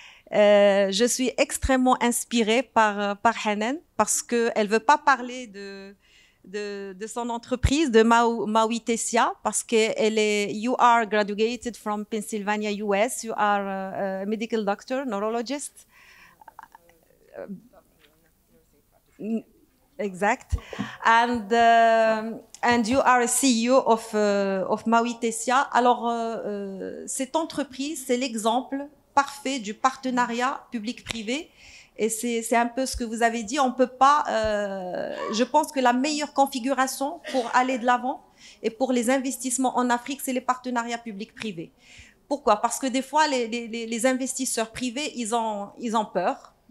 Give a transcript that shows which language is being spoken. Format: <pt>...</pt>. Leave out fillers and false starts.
<fr>Je suis extrêmement inspirée par Hanan parce qu'elle ne veut pas parler de son entreprise, de Maui Tessia, parce qu'elle est,</fr> <en>you are graduated from Pennsylvania, US, you are a medical doctor, neurologist.</en> <fr>Exact.</fr> <en>And you are a CEO of Maui Tessia.</en> <fr>Alors, cette entreprise, c'est l'exemple parfait du partenariat public-privé. Et c'est un peu ce que vous avez dit. On peut pas. Je pense que la meilleure configuration pour aller de l'avant et pour les investissements en Afrique, c'est les partenariats publics-privés. Pourquoi? Parce que des fois, les investisseurs privés, ils ont peur</fr>